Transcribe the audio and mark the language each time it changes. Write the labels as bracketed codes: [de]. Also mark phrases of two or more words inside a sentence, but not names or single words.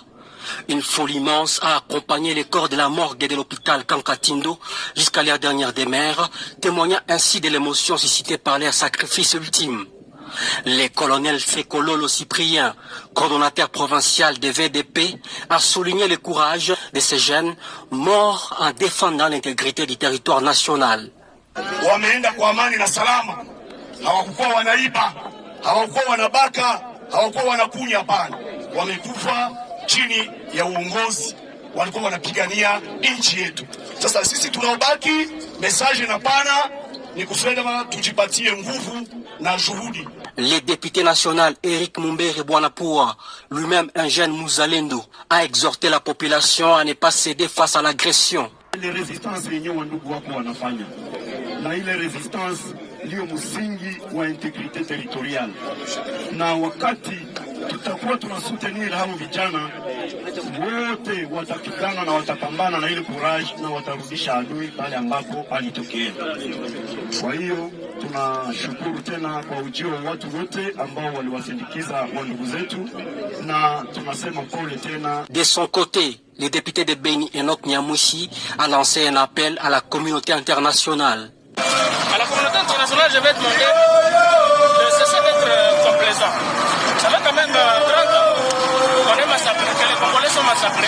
[fr] Une foule immense a accompagné les corps de la morgue de l'hôpital Kankatindo jusqu'à leur dernière demeure, témoignant ainsi de l'émotion suscitée par leur sacrifice ultime. Le colonel Sekololo Cyprien, coordonnateur provincial de VDP, a souligné le courage de ces jeunes morts en défendant l'intégrité du territoire national. [sw] Wameenda kwa amani na salama, hawakuwa wanaiba, hawakuwa wanabaka, hawakuwa wanakunya, hapana. Wamekufa chini ya uongozi, walikuwa wanapigania nchi yetu. Sasa sisi tunaobaki, message na pana ni kusema tujipatie nguvu na juhudi. [fr] Le député national Eric Mumbere Bwanapoua, lui-même un jeune Muzalendo, a exhorté la population à ne pas céder face à l'agression. [sw] Ile resistance yenyewe wandugu wako wanafanya, na ile resistance ndio msingi wa [fr] integrite territorial, [sw] na wakati tutakuwa tunasoutenir hao vijana wote watapigana na watapambana na ile courage na watarudisha adui pale ambapo alitokea. Kwa hiyo tunashukuru tena kwa ujio wa watu wote ambao waliwasindikiza wa ndugu zetu, na tunasema pole tena. [fr] De son côté, le député de Beni Enoch Nyamouchi a lancé un appel à la communauté internationale. À la communauté internationale, je vais demander de cesser d'être complaisant. Ça fait quand même 30 ans qu'on est massacré, que les Congolais sont massacrés.